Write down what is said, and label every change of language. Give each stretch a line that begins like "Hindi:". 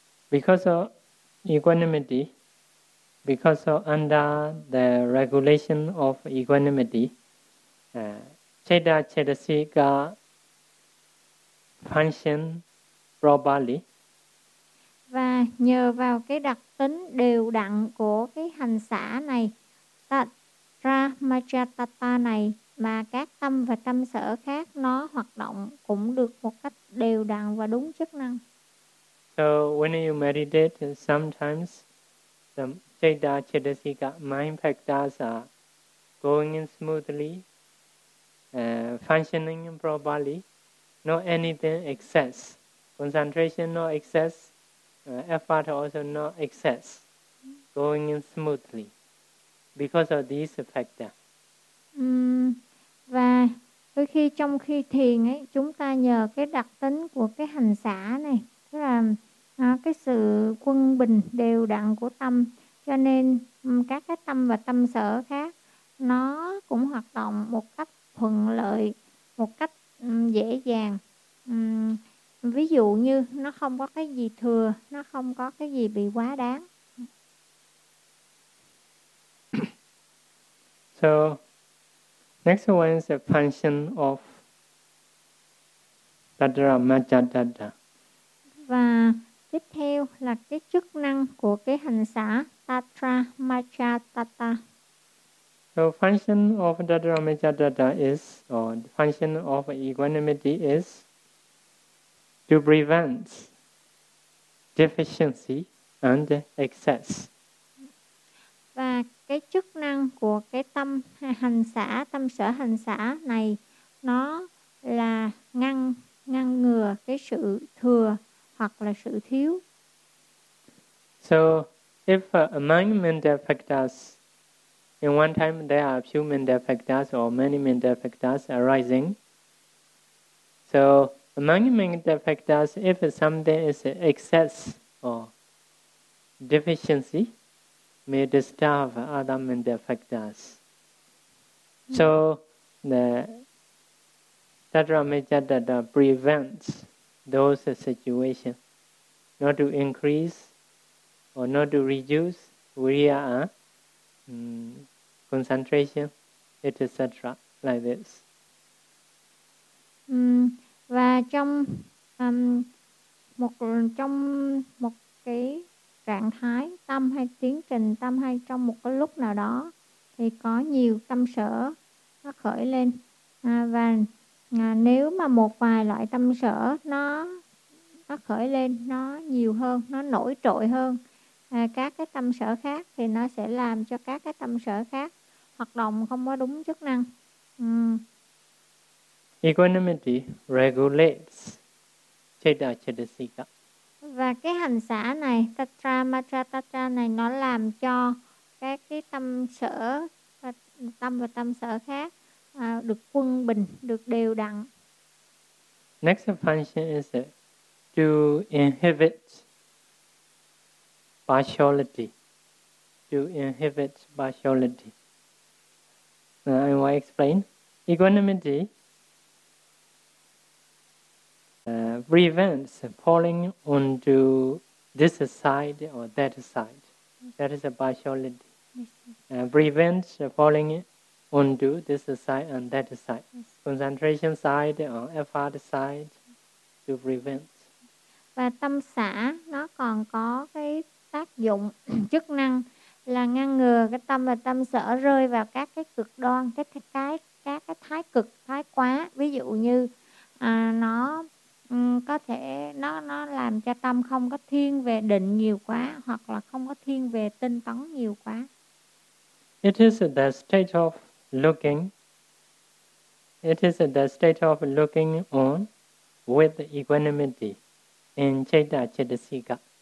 English: Because of equanimity, because of under the regulation of equanimity, citta cittasika function properly.
Vietnamese: Và nhờ vào cái đặc tính đều đặn của cái hành xả này, tatra machatata này, mà các tâm và tâm sở khác nó hoạt động cũng được một cách đều đặn và đúng chức năng.
English: So when you meditate, sometimes the citta cittasika mind factors are going in smoothly, functioning properly, no anything excess, concentration no excess, effort also no excess, going in smoothly because of this factor.
Vietnamese: Và đôi khi trong khi thiền ấy, chúng ta nhờ cái đặc tính của cái hành xả này, tức là cái sự quân bình đều đặn của tâm, cho nên các cái tâm và tâm sở khác nó cũng hoạt động một cách thuận lợi, một cách dễ dàng. Ví dụ như nó không có cái gì thừa, nó không có cái gì bị quá đáng.
English: So next one is the function of tatra machatata.
Vietnamese: Và tiếp theo là cái chức năng của cái hành xả tatra machatata.
English: So function of tatra machatata is, or function of equanimity is to prevent deficiency and excess.
Vietnamese: Và cái chức năng của cái tâm hành xả, tâm sở hành xả này, nó là ngăn ngừa cái sự thừa hoặc là sự thiếu.
English: So if among mental factors, in one time there are few mental factors or many mental factors arising. So among mental factors, if something is excess or deficiency, may disturb other mental factors. So the tatra machatata prevents those situations not to increase or not to reduce viriya, concentration, etc. Like this.
Vietnamese: Và trong một cái trạng thái tâm hay tiến trình tâm hay trong một cái lúc nào đó thì có nhiều tâm sở nó khởi lên, và nếu mà một vài loại tâm sở nó khởi lên nó nhiều hơn, nó nổi trội hơn các cái tâm sở khác, thì nó sẽ làm cho các cái tâm sở khác hoạt động không có đúng chức năng.
English: Equanimity regulates citta cittasika.
Vietnamese: Và cái hành xả này, tatra machatata này, nó làm cho các cái tâm và tâm sở khác được quân bình, được đều đặn.
English: Next function is to inhibit partiality. To inhibit partiality. I will explain. Equanimity prevents falling onto this side or that side. That is a partiality. Prevents falling onto this side and that side. Concentration side or effort side to prevent.
Vietnamese: Và tâm xả nó còn có cái tác dụng chức năng là ngăn ngừa cái tâm và tâm sở rơi vào các cái cực đoan, các cái thái cực, thái quá. Ví dụ như nó có thể nó làm làm cho tâm không có thiên về định nhiều quá hoặc là không có thiên về tinh tấn nhiều quá.
English: It is the state of looking. It is the state of looking on with equanimity in citta chittasika.